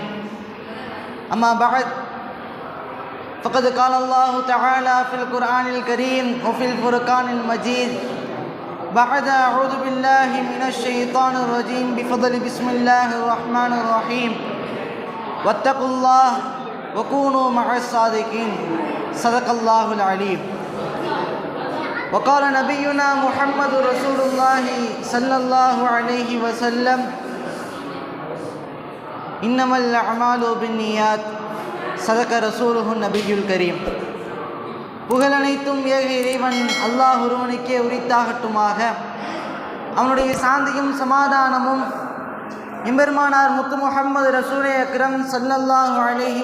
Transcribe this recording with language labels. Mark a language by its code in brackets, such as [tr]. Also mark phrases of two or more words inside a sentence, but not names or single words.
[ar] أما بعد، فقد قال الله تعالى في القرآن الكريم وفي الفرقان المجيد بعد أعوذ بالله من الشيطان الرجيم بفضل بسم الله الرحمن الرحيم واتقوا الله وكونوا مع الصادقين. صدق الله العليم. وقال نبينا محمد رسول الله صلى الله عليه وسلم إنما الأعمال بالنيات. صدق رسوله النبي الكريم. [ta] புகழனைத்தும் ஏக இறைவன் அல்லாஹ் ஒருவனுக்கே உரித்தாகட்டுமாக. அவனுடைய சாந்தியும் சமாதானமும் எம்பெருமானார் முத்து முஹம்மது ரசூலே அக்ரம் [ar] صلى الله عليه